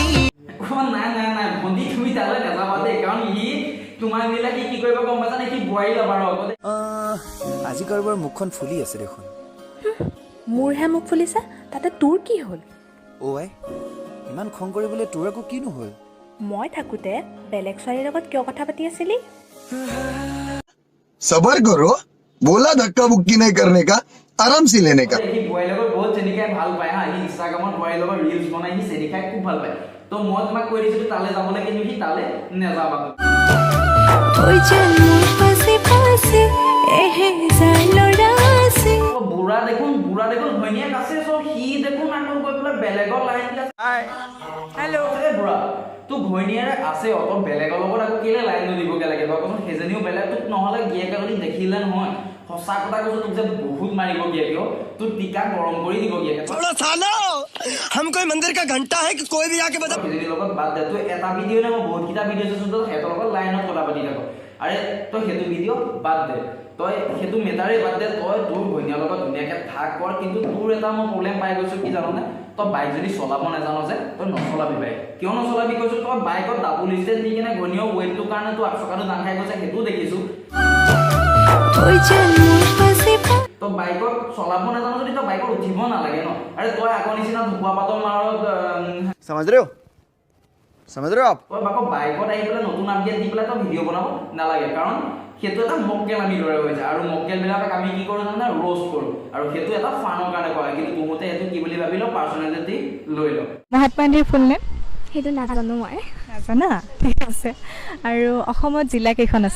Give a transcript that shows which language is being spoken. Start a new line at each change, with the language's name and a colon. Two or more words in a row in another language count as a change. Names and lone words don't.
Assamese: নাই নাই নাই ভণ্টি তুমি তালৈ নাযাবা দেই কাৰণ সি তোমাক নিলে কি কৰিব গম পাইছা নে কি বোৱাৰী ল'বাৰ আগতে আজি কাৰোবাৰ মুখখন ফুলি আছে দেখোন মোৰহে মুখ ফুলিছে তাতে তোৰ কি হ'ল অ' আই ইমান খং কৰিবলৈ তোৰ আকৌ কিনো হ'ল মই থাকোঁতে বেলেগ ছোৱালীৰ লগত কিয় কথা পাতি আছিলি
Hindi: सबर करो बोला धक्का बुक्की नहीं करने का आराम से लेने का
Assamese: সি বোৱাৰীৰ লগত বহুত চেনি খাই ভাল পায় হা সি ইনষ্টাগ্ৰামত বোৱাৰীৰ লগত ৰিলছ বনাই সি চেনি খাই খুব ভাল পায় তো মই তোমাক কৈ দিছিলো তালৈ যাবলৈ কিন্তু সি তালৈ নেযাবা বুঢ়া দেখোন ঘৈণীয়েক আছে চ সি দেখোন আকৌ গৈ পেলাই বেলেগৰ লাইন হেল্ল' বুঢ়া তোৰ ঘৈণীয়েৰে আছে অত বেলেগৰ লগত আকৌ কেলে লাইন দিবগে লাগে বাৰু কচোন সেইজনীও বেলেগ তোক নহ'লে গিয়েকে যদি দেখিলে নহয় সঁচা কথা কৈছো তোক যে বহুত মাৰিব গিয়েকেও তোৰ টিকা গৰম কৰি দিব গিয়েকে
Hindi: छोड़ो सालो हम कोई मंदिर का घंटा है कि कोई भी आके बजा
Assamese: সেইজনীৰ লগত বাদ দে তই এটা ভিডিঅ' নে মই বহুতকেইটা ভিডিঅ' চাইছোঁ তই সিহঁতৰ লগত লাইনত কথা পাতি থাক আৰে তই সেইটো ভিডিঅ' বাদ দে তই সেইটো মেটাৰেই বাদ দে তই তোৰ ঘৈণীয়াৰ লগত ধুনীয়াকৈ থাক কৰ কিন্তু তোৰ এটা মই প্ৰব্লেম পাই গৈছোঁ কি জাননে তই বাইক যদি চলাব নাজানো যে তই নচলাবি বাইক কিয় নচলাবি কৈছোঁ তই বাইকত
English: double stand
Assamese: দি কিনে ঘৈণীয়েৰ ৱেইটটোৰ কাৰণে তোৰ চকাটো দাং খাই গৈছে সেইটোও দেখিছোঁ তই বাইকত চলাব নাজানো যদি তই বাইকত উঠিব নালাগে ন আৰে তই আগৰ নিচিনা ধুকুৱা পাতৰ মাৰত
Hindi: समझ रहे हो आप
Assamese: তই আকৌ বাইকত আহি পেলাই নতুন আপডেট দি পেলাই তই ভিডিঅ' বনাব নালাগে কাৰণ সেইটো এটা মক্কেল আমি দৰে হৈ যায় আৰু মক্কেলবিলাকক আমি কি কৰোঁ জানে ৰ'ষ্ট কৰোঁ আৰু সেইটো এটা ফানৰ কাৰণে কৰা কিন্তু তুমতে সেইটো কি বুলি ভাবি লওঁ পাৰ্চনেলিটি লৈ লওঁ মহাত্মা গান্ধীৰ
English: full name
Assamese: সেইটো নাজানো মই নাজানা ঠিক আছে আৰু অসমত জিলা কেইখন আছে